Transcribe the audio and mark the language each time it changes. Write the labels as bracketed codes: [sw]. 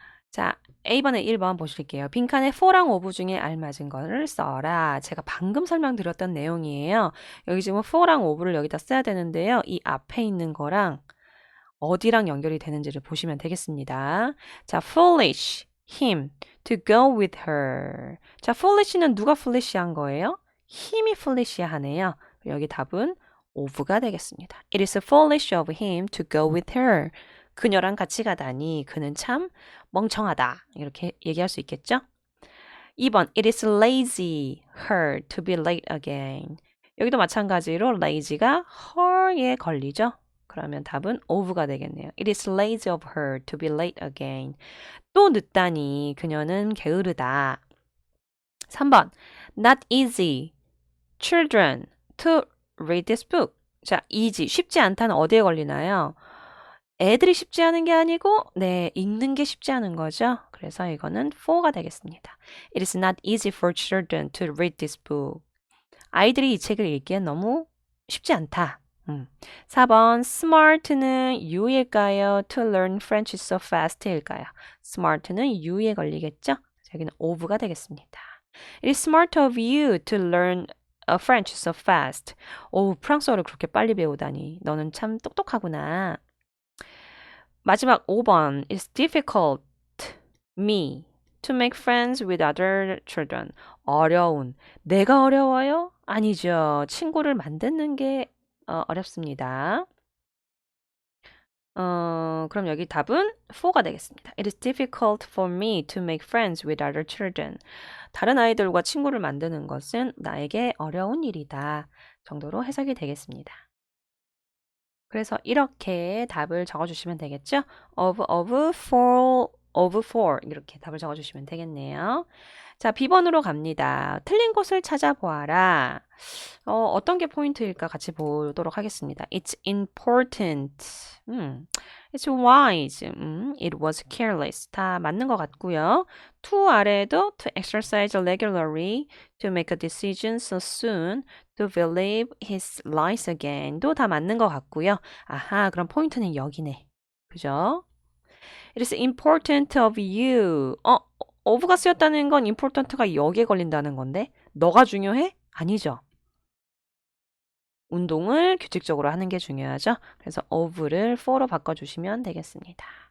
[ko] 자, A번에 1번 보실게요. 빈칸에 for랑 of 중에 알맞은 거를 써라. 제가 방금 설명드렸던 내용이에요. 여기 지금 for랑 of를 여기다 써야 되는데요. 이 앞에 있는 거랑 어디랑 연결이 되는지를 보시면 되겠습니다. [en] 자, foolish, him, to go with her. [ko] 자, foolish는 누가 foolish한 거예요? 힘이 foolish하네요. 여기 답은 of가 되겠습니다. [en] It is foolish of him to go with her. [ko] 그녀랑 같이 가다니 그는 참 멍청하다. 이렇게 얘기할 수 있겠죠? [en] 2번, it is lazy her to be late again. [ko] 여기도 마찬가지로 lazy가 her에 걸리죠? 그러면 답은 of가 되겠네요. [en] It is lazy of her to be late again. [ko] 또 늦다니 그녀는 게으르다. [en] 3번, not easy children to read this book. [ko] 자, easy, 쉽지 않다는 어디에 걸리나요? 애들이 쉽지 않은 게 아니고 네, 읽는 게 쉽지 않은 거죠. 그래서 이거는 for가 되겠습니다. [en] It is not easy for children to read this book. [ko] 아이들이 이 책을 읽기엔 너무 쉽지 않다. 4번 smart는 U일까요? [en] To learn French so fast일까요? [ko] smart는 U에 걸리겠죠? 여기는 of가 되겠습니다. [en] It is smart of you to learn French so fast. [ko] 오, 프랑스어를 그렇게 빨리 배우다니. 너는 참 똑똑하구나. 마지막 5번. [en] It's difficult me to make friends with other children. [ko] 어려운. 내가 어려워요? 아니죠. 친구를 만드는 게 어렵습니다. 그럼 여기 답은 4가 되겠습니다. [en] It is difficult for me to make friends with other children. [ko] 다른 아이들과 친구를 만드는 것은 나에게 어려운 일이다. 정도로 해석이 되겠습니다. 그래서 이렇게 답을 적어주시면 되겠죠? of four 이렇게 답을 적어주시면 되겠네요. 자, B번으로 갑니다. 틀린 곳을 찾아보아라. 어떤 게 포인트일까 같이 보도록 하겠습니다. [en] It's important. It's wise. It was careless. [ko] 다 맞는 것 같고요. [en] to 아래도 to exercise regularly, to make a decision so soon, to believe his lies again도 [ko] 다 맞는 것 같고요. 아하, 그럼 포인트는 여기네. 그죠? [en] It is important of you. [ko] of가 쓰였다는 건 important가 여기에 걸린다는 건데 너가 중요해? 아니죠. 운동을 규칙적으로 하는 게 중요하죠. 그래서 of를 for로 바꿔주시면 되겠습니다.